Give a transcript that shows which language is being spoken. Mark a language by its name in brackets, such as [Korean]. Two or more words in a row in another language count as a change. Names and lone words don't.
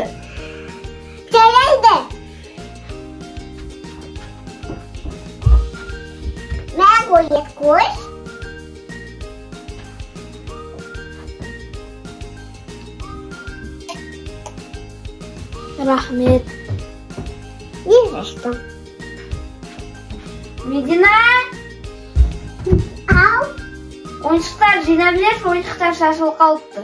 [Kazakh] Жарайды. Мен қойет көш. Рахмет. [Russian] Не за что. [Kazakh] Медина! Ал. Ойыншықтар жинап білесің, ойыншықтар шашылып қалыпты.